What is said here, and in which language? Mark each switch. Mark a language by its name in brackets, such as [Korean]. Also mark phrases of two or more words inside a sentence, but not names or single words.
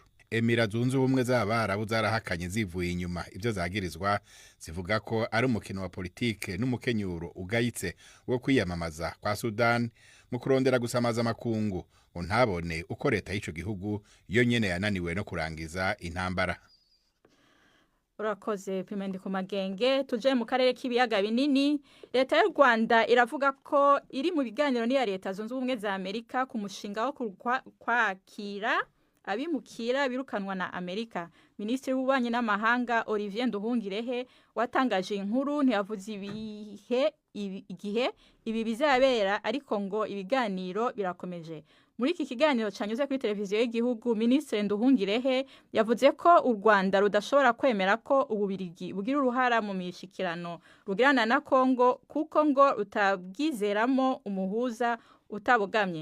[Rundi] Emirates Zunze Ubumwe z'Abarabu zarahakanye zivuye inyuma ivyo zagirizwa, zivuga ko ari umukino wa politike n'umukenyuro ugayitse wo kwiyamamaza kwa Sudan mu kurondera gusamaza makungu ngo ntabone uko leta y'ico gihugu yo nyene yananiwe no kurangiza intambara. Urakoze Pimendi ku magenge. Tuje mu karere k'ibiyaga binini. [Kinyarwanda] Leta y'u Rwanda iravuga ko iri mu biganiro n'iya Leta Zunze Ubumwe za Amerika ku mushinga wo kwakira abimukira birukanwa na Amerika. Minisitiri w'ububanyi n'amahanga Olivier Nduhungirehe watangaje inkuru ntiyavuze igihe ibi bizabera, ariko ngo ibiganiro birakomeje. Muri iki kiganiro cyanyuze kuri televiziyo y'igihugu, Minisitiri Nduhungirehe yavuze ko u Rwanda rudashobora kwemera ko Ububirigi bugira uruhara mu mishikirano rugirana na Kongo, kuko ngo rutabwizeramo umuhuza utabogamye.